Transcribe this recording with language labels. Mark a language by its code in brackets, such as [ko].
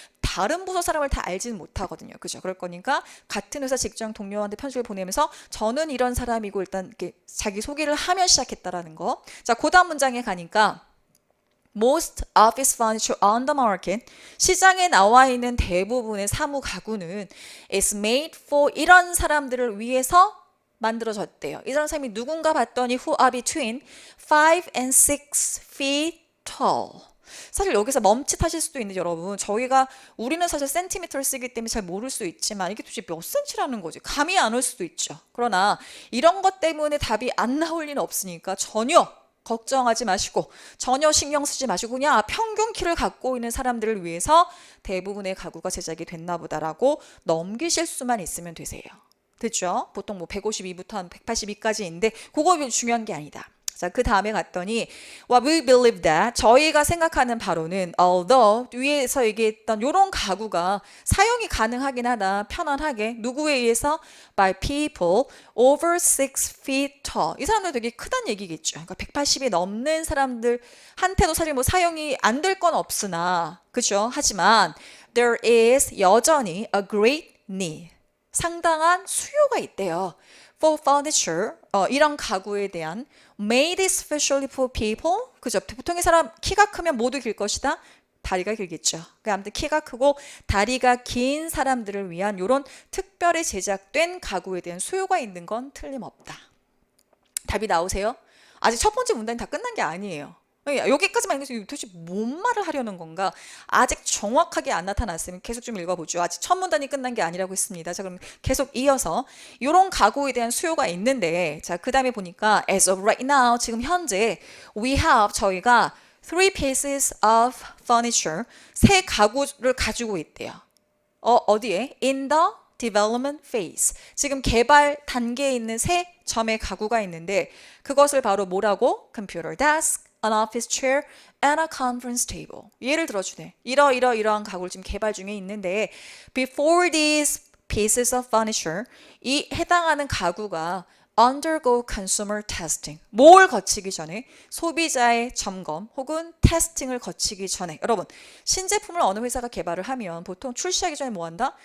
[ko] 다른 부서 사람을 다 알지는 못하거든요. 그죠? 그럴 거니까 같은 회사 직장 동료한테 편지를 보내면서 저는 이런 사람이고 일단 이렇게 자기 소개를 하면 시작했다라는 거. 자, 그 다음 문장에 가니까 [en] Most office furniture on the market [ko] 시장에 나와 있는 대부분의 사무 가구는 [en] is made for [ko] 이런 사람들을 위해서 만들어졌대요. 이런 사람이 누군가 봤더니 [en] who are between 5 and 6 feet tall. [ko] 사실 여기서 멈칫하실 수도 있는데 여러분 우리는 사실 센티미터를 쓰기 때문에 잘 모를 수 있지만 이게 도대체 몇 센치라는 거지 감이 안 올 수도 있죠. 그러나 이런 것 때문에 답이 안 나올 리는 없으니까 전혀 걱정하지 마시고 전혀 신경 쓰지 마시고 그냥 평균 키를 갖고 있는 사람들을 위해서 대부분의 가구가 제작이 됐나 보다라고 넘기실 수만 있으면 되세요. 됐죠? 보통 뭐 152부터 한 182까지인데 그거 중요한 게 아니다. 자, 그 다음에 갔더니 [en] What we believe that [ko] 저희가 생각하는 바로는 [en] although [ko] 위에서 얘기했던 이런 가구가 사용이 가능하긴 하다. 편안하게 누구에 의해서 [en] by people over 6 feet tall. [ko] 이 사람들 되게 크다는 얘기겠죠. 그러니까 180이 넘는 사람들한테도 사실 뭐 사용이 안 될 건 없으나 그죠? 하지만 [en] there is [ko] 여전히 [en] a great need. [ko] 상당한 수요가 있대요. [en] For furniture, [ko] 이런 가구에 대한 [en] made especially for people. [ko] 그죠? 보통의 사람 키가 크면 모두 길 것이다. 다리가 길겠죠. 아무튼 키가 크고 다리가 긴 사람들을 위한 이런 특별히 제작된 가구에 대한 수요가 있는 건 틀림없다. 답이 나오세요? 아직 첫 번째 문단이 다 끝난 게 아니에요. 여기까지만 읽으면 도대체 뭔 말을 하려는 건가? 아직 정확하게 안 나타났으면 계속 좀 읽어보죠. 아직 첫 문단이 끝난 게 아니라고 했습니다. 자, 그럼 계속 이어서 이런 가구에 대한 수요가 있는데 자, 그 다음에 보니까 [en] as of right now [ko] 지금 현재 [en] we have [ko] 저희가 [en] 3 pieces of furniture [ko] 세 가구를 가지고 있대요. 어디에? [en] In the development phase. [ko] 지금 개발 단계에 있는 세 점의 가구가 있는데 그것을 바로 뭐라고? [en] Computer desk, an office chair, and a conference table. [ko] 예를 들어주네. 이러한 가구를 지금 개발 중에 있는데 [en] before these pieces of furniture [ko] 이 해당하는 가구가 [en] undergo consumer testing. [ko] 뭘 거치기 전에? 소비자의 점검 혹은 테스팅을 거치기 전에. 여러분, 신제품을 어느 회사가 개발을 하면 보통 출시하기 전에 뭐 한다?